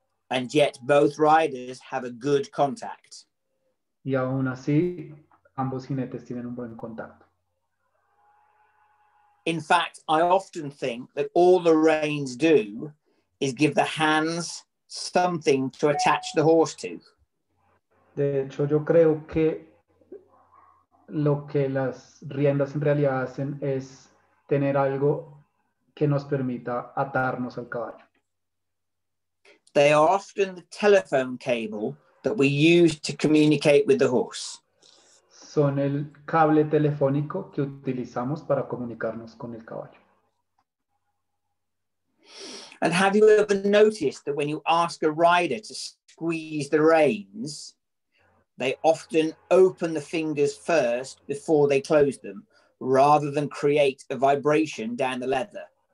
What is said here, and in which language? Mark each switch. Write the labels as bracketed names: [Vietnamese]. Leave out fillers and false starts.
[English] And yet both riders have a good contact. [Spanish] Y aún así, ambos jinetes tienen un buen contacto. [English] In fact, I often think that all the reins do is give the hands something to attach the horse to. [Spanish] De hecho, yo creo que lo que las riendas en realidad hacen es tener algo que nos permita atarnos al caballo. [English] They are often the telephone cable that we use to communicate with the horse. [Spanish] Son el cable telefónico que utilizamos para comunicarnos con el caballo. [English] And have you ever noticed that when you ask a rider to squeeze the reins, they often open the fingers first before they close them, rather than create a vibration down the leather?